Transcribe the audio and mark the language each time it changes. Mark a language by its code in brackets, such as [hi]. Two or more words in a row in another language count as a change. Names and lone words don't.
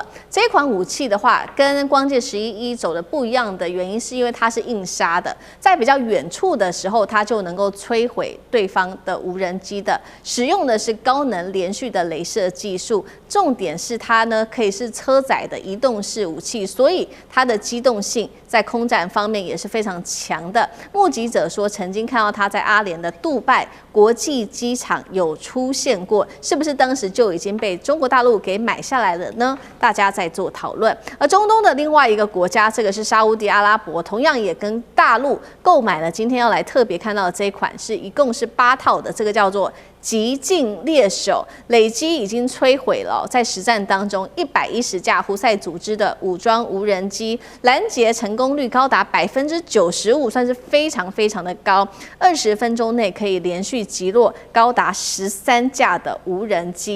[zh] 這款武器的話，跟光劍11E 走的不一樣的原因，是因為它是硬殺的，在比較遠處的時候，它就能夠摧毀對方的無人機的。使用的是高能連續的雷射技術，重點是它呢可以是車載的移動式武器。所以它的機動性在空戰方面也是非常強的。目擊者說，曾經看到它在阿聯的杜拜國際機場有出現過，是不是當時就已經被中國大陸給買下來了呢？大家在做討論。而中東的另外一個國家，這個是沙烏地阿拉伯，同樣也跟大陸購買了今天要來特別看到的這一款，是一共是8套的，這個叫做極盡獵手，累積已經摧毀了在實戰當中110架胡塞組織的武裝無人機，攔截成功率高達95%，算是非常非常的高。20分鐘內可以連續擊落高達13架的無人機。